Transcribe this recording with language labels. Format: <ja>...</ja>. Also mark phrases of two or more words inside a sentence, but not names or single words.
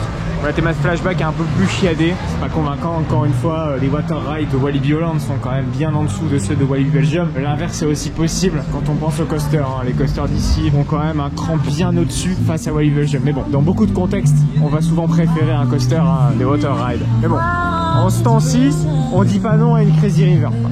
<fr>La thématique flashback est un peu plus chiadée. C'est pas convaincant, encore une fois. Les</fr> <en>water rides</en> <fr>de Walibi Holland sont quand même bien en dessous de ceux de Walibi Belgium. L'inverse est aussi possible quand on pense aux coasters. Hein. Les coasters d'ici ont quand même un cran bien au-dessus face à Walibi Belgium. Mais bon, dans beaucoup de contextes, on va souvent préférer un coaster à des</fr> <en>water rides.</en> <fr>Mais bon, en ce temps-ci, on dit pas non à une Crazy River.</fr>